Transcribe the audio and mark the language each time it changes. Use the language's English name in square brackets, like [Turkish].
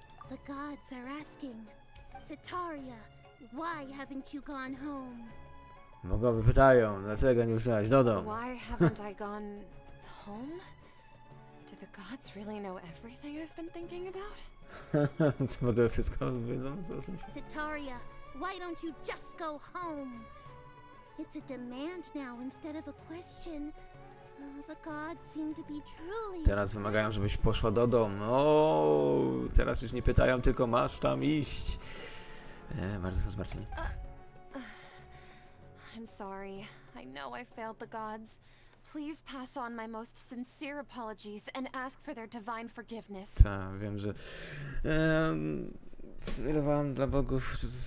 [English] The gods are asking, Sataria, why haven't you gone home? [Polish] Bogowie pytają, dlaczego nie wróciłaś do domu? [English] Why haven't I gone home? Do the gods really know everything I've been thinking about? [Polish] Czy bogowie wszystko wiedzą? Co o czymś? [English] Sataria, why don't you just go home? It's a demand now instead of a question. The gods seem to be truly [Polish] Teraz wymagają, żebyś poszła do domu. O, teraz już nie pytają, tylko masz tam iść. Bardzo są zmartwieni. [English] I'm sorry. I know I failed the gods. Please pass on my most sincere apologies and ask for their divine forgiveness. [Polish] Tak, wiem, że zwyrowałem dla bogów.